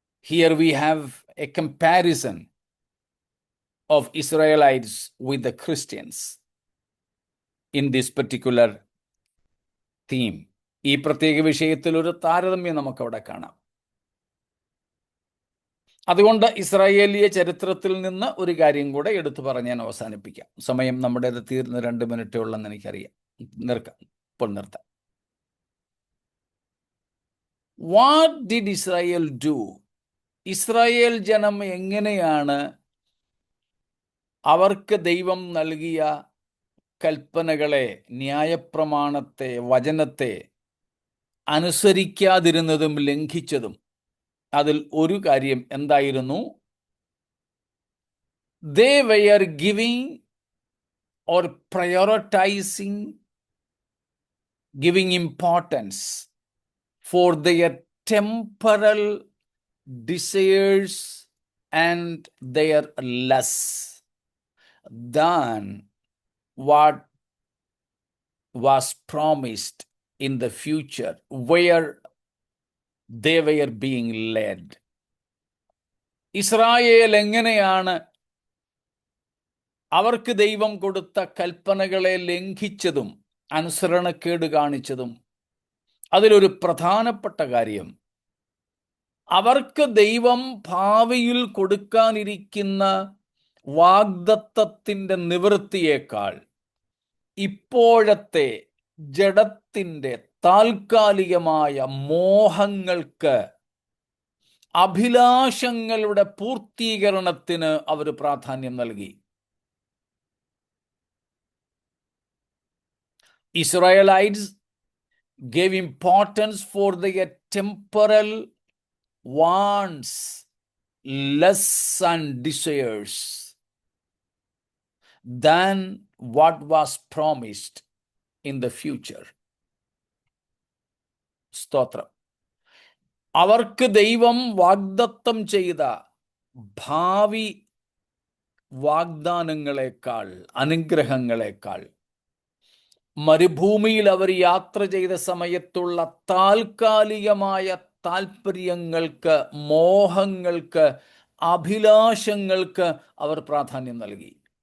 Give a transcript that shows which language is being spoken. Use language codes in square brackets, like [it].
[en] Here we have a comparison of Israelites with the Christians in this particular theme. [ml] ഈ പ്രത്യേക വിഷയത്തിൽ ഒരു താരതമ്യം നമുക്കവിടെ കാണാം. അതുകൊണ്ട് ഇസ്രായേലിയ ചരിത്രത്തിൽ നിന്ന് ഒരു കാര്യം കൂടെ എടുത്തു പറഞ്ഞ് ഞാൻ അവസാനിപ്പിക്കാം. സമയം നമ്മുടേത് തീർന്ന് 2 മിനിറ്റേ ഉള്ളെന്ന് എനിക്കറിയാം. ഇപ്പോൾ നിർത്താം. [en] What did Israel do? [ml] Israel ജനം എങ്ങനെയാണ് അവർക്ക് ദൈവം നൽകിയ കൽപ്പനകളെ, ന്യായപ്രമാണത്തെ, വചനത്തെ അനുസരിക്കാതിരുന്നതും ലംഘിച്ചതും? അതിൽ ഒരു കാര്യം എന്തായിരുന്നു? [en] They were giving or prioritizing, giving importance for their temporal desires and their lusts than what was promised in the future where they were being led. [ml] Israel എങ്ങനെയാണ് അവർക്ക് ദൈവം കൊടുത്ത കൽപ്പനകളെ ലംഘിച്ചതും അനുസരണക്കേട് കാണിച്ചതും? അതിലൊരു പ്രധാനപ്പെട്ട കാര്യം, അവർക്ക് ദൈവം ഭാവിയിൽ കൊടുക്കാനിരിക്കുന്ന വാഗ്ദത്തത്തിൻ്റെ നിവൃത്തിയേക്കാൾ ഇപ്പോഴത്തെ ജഡത്തിൻ്റെ താൽക്കാലികമായ മോഹങ്ങൾക്ക്, അഭിലാഷങ്ങളുടെ പൂർത്തീകരണത്തിന് അവർ പ്രാധാന്യം നൽകി. [en] Israelites gave importance for their temporal wants, lusts and desires than what was promised in the future. [ml] സ്തോത്രം. അവർക്ക് ദൈവം വാഗ്ദത്തം ചെയ്ത ഭാവി വാഗ്ദാനങ്ങളെക്കാൾ, അനുഗ്രഹങ്ങളെക്കാൾ മരുഭൂമിയിൽ അവർ യാത്ര ചെയ്ത സമയത്തുള്ള താൽക്കാലികമായ താല്പര്യങ്ങൾക്ക്, മോഹങ്ങൾക്ക്, അഭിലാഷങ്ങൾക്ക് അവർ പ്രാധാന്യം നൽകി.